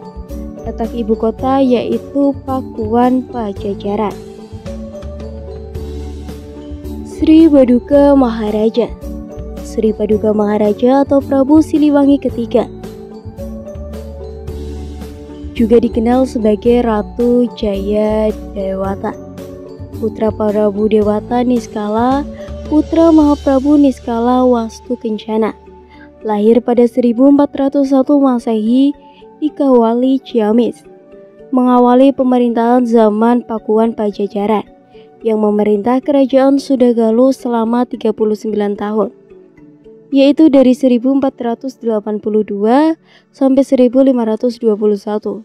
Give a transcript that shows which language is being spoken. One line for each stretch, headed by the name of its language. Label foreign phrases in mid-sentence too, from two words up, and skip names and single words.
Indonesian: Letak ibu kota yaitu Pakuan Pajajaran. Sri Paduka Maharaja. Sri Paduka Maharaja atau Prabu Siliwangi ketiga, juga dikenal sebagai Ratu Jaya Dewata, putra Prabu Dewata Niskala, putra Mahaprabu Niskala Wastu Kencana. Lahir pada 1401 Masehi di Kawali, Ciamis. Mengawali pemerintahan zaman Pakuan Pajajaran yang memerintah kerajaan Sundagaluh selama 39 tahun, yaitu dari 1482 sampai 1521.